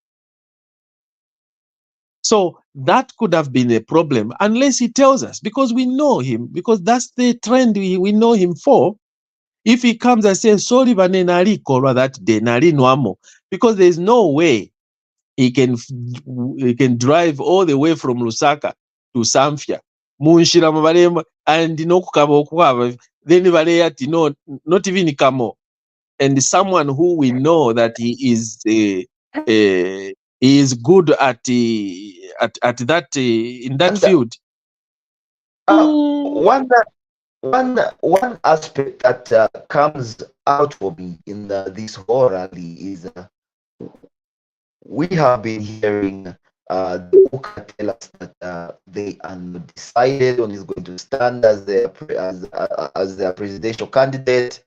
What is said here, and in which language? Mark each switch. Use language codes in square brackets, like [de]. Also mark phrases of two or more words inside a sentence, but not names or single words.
[en] So that could have been a problem unless he tells us, because we know him, because that's the trend we know him for. If he comes and says, sorry, [bem] banenari korwa [en] that day, [bem] nari nwamo, [en] because there's no way he can drive all the way from Lusaka to Samfya, [bem] munshira mabarema, [en] and [bem] kukaba okwaba, [en] then baleyati no, not even kamo. And someone who we know that he is good at that in that And field. one aspect that comes out for me in this whole rally is we have been hearing the UKA tell us that they are not decided on who's going to stand as their presidential candidate.